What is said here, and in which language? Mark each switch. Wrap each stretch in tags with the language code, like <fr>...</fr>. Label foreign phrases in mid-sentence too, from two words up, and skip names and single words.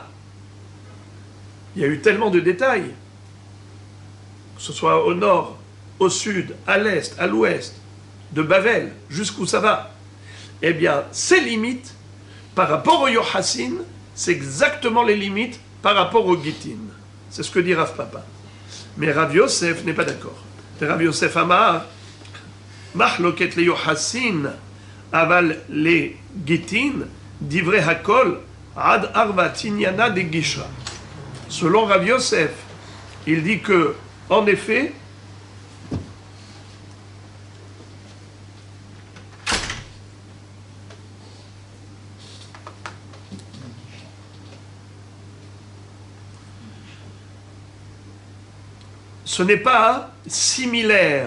<fr>Il y a eu tellement de détails, que ce soit au nord, au sud, à l'est, à l'ouest, de Bavel, jusqu'où ça va. eh bien, ces limites, par rapport au Yochassin, c'est exactement les limites par rapport au Gittin. C'est ce que dit Rav Papa. Mais Rav Yosef n'est pas d'accord.</fr> <arc>רב יוסף אמר מחלוקת ליוחסין אבל לגיטין דברי הכל, עד ארבא תיניינא דגישרא.</arc> <fr>Selon Rav Yosef, il dit que, en effet, ce n'est pas similaire.</fr>